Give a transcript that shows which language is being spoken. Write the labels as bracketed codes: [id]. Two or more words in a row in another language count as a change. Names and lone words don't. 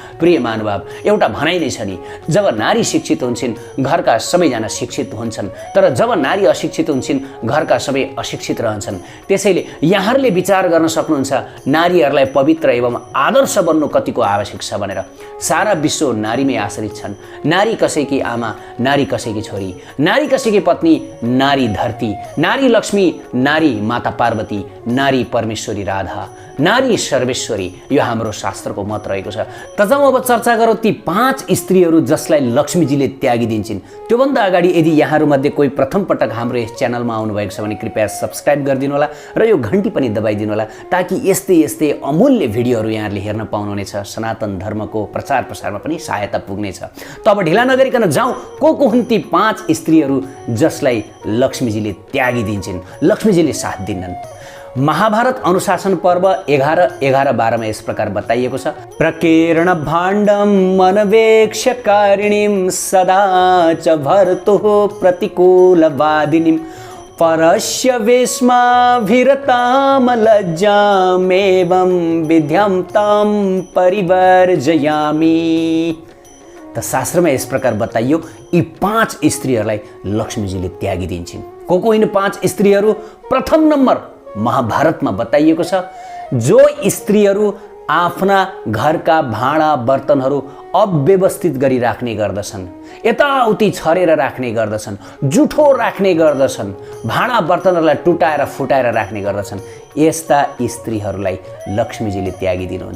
[ne] प्रिय महानुभाव, एउटा भनाइ नै छ नि, जब नारी शिक्षित हुन्छन् घरका सबैजना शिक्षित हुन्छन्, तर जब नारी अशिक्षित हुन्छन् घरका सबै अशिक्षित रहन्छन्। त्यसैले यहाँहरूले विचार गर्न सक्नुहुन्छ नारीहरूलाई पवित्र एवं आदर्श बन्नु कतिको आवश्यक छ भनेर। सारा विश्व नारीमै आश्रित छन्। नारी कसैकी आमा, नारी कसैकी छोरी, नारी कसैकी पत्नी, नारी धरती, नारी लक्ष्मी, नारी माता पार्वती, नारी परमेश्वरी राधा, नारी सर्वेश्वरी। यो हाम्रो शास्त्रको मत रहेको छ। त जाउँ अब चर्चा गरौँ ती 5 स्त्रीहरू जसलाई लक्ष्मीजीले त्यागिदिन्छन्। त्योभन्दा अगाडि यदि यहाँहरूमध्ये कोही प्रथम पटक हाम्रो यस च्यानलमा आउनुभएको छ भने कृपया सब्सक्राइब गरिदिनु होला र यो घन्टी पनि दबाइदिनु होला, ताकि यस्तै यस्तै अमूल्य भिडियोहरू यहाँहरूले हेर्न पाउनुहुनेछ। सनातन धर्मको प्रचार प्रसारमा पनि सहायता पुग्नेछ। त अब ढिला नगरिकन जाउँ, को हुन् ती 5 स्त्रीहरू जसलाई लक्ष्मीजीले त्यागिदिन्छन्, लक्ष्मीजीले साथ दिन्नन्। महाभारत अनुशासन पर्व 11:11-12 यस प्रकार बताइएको छ। [sa] प्रकीर्ण भाण्डं मनवेक्ष्यकारिणीं सदा च भर्तुः प्रतिकूलवादिनीं परस्य वेश्माभिरतां लज्जामेवं विद्यां तां परिवर्जयामि। [ne] त शास्त्रमा यस प्रकार बताइयो यी 5 स्त्रीहरूलाई लक्ष्मीजीले त्यागिदिन्छन्। को यिन 5 स्त्रीहरू? प्रथम नम्बर महाभारतमा बताइएको छ, जो स्त्रीहरू आफ्ना घरका भाँडा बर्तनहरू अव्यवस्थित गरी राख्ने गर्दछन्, यताउति छरेर राख्ने गर्दछन्, जुठो राख्ने गर्दछन्, भाँडा बर्तनहरूलाई टुटाएर फुटाएर राख्ने गर्दछन्, यस्ता स्त्रीहरूलाई लक्ष्मीजीले त्यागिदिनुहुन्छ।